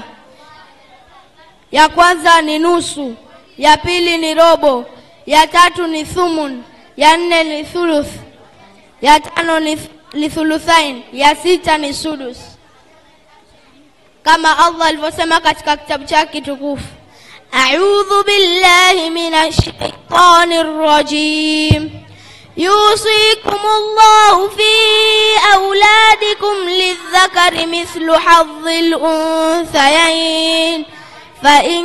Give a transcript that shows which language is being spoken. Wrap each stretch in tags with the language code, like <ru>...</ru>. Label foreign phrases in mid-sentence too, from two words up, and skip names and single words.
<sw>Ya kwanza ni nusu, ya pili ni robo, ya tatu ni thumun, ya 4 ni thuluth, ya 5 ni thuluthain, ya 6 ni sudus. kama Allah alivyosema katika kitabu chake kitukufu,</sw> <ar>أعوذ بالله من الشيطان الرجيم، يوصيكم الله في أولادكم للذكر مثل حظ الأنثيين فإن</ar>